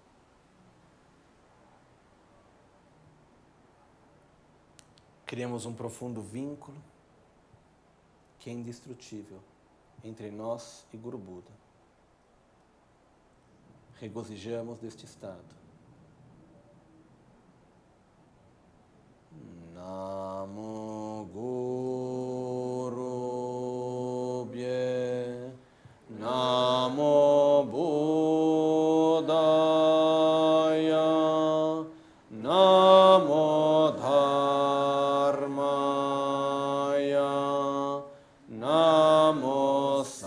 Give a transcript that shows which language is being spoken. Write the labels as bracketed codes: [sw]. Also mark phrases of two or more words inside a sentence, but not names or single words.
[pt] Criamos um profundo vínculo que é indestrutível entre nós e Guru Buda. Regozijamos deste estado. [sa] नमो गुरुभ्यः नमो बुद्धाय नमो धर्माय नमो